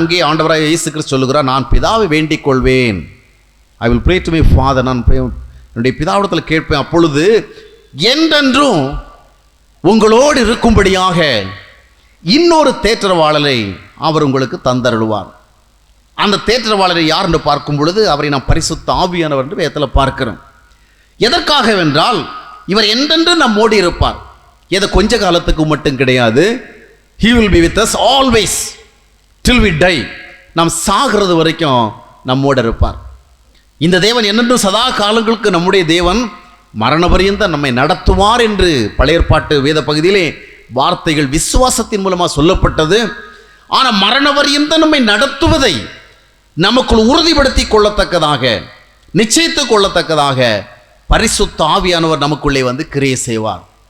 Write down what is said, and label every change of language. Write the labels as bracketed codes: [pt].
[ta] அங்கே ஆண்டவராக இயேசு கிறிஸ்து சொல்லுகிறார், நான் பிதாவை வேண்டிக் கொள்வேன். [en] I will pray to my father, [ta] நான் என்னுடைய பிதாவிடத்தில் கேட்பேன், அப்பொழுது என்றென்றும் உங்களோடு இருக்கும்படியாக இன்னொரு தேற்றரவாளரை அவர் உங்களுக்கு தந்தருள்வார். அந்த தேற்றரவாளரை யார் என்று பார்க்கும் பொழுது அவரை நாம் பரிசுத்த ஆவியானவர் என்று வேதத்தில் பார்க்கிறோம். எதற்காக வென்றால் இவர் என்றென்று நம்மோடு இருப்பார். எதை கொஞ்ச காலத்துக்கு மட்டும் கிடையாது. [en] He will be with us always till we die. [ta] நாம் சாகிறது வரைக்கும் நம்மோடு இருப்பார். இந்த தேவன் என்னென்று சதா காலங்களுக்கு நம்முடைய தேவன் மரண பரியந்தம் நம்மை நடத்துவார் என்று பழைய ஏற்பாட்டு வேத பகுதியிலே வார்த்தைகள் விசுவாசத்தின் மூலமாக சொல்லப்பட்டது. ஆனால் மரண பரியந்தம் நம்மை நடத்துவதை நமக்குள் உறுதிப்படுத்தி கொள்ளத்தக்கதாக, நிச்சயித்து கொள்ளத்தக்கதாக பரிசுத்த ஆவியானவர் நமக்குள்ளே வந்து கிரியை செய்வார்.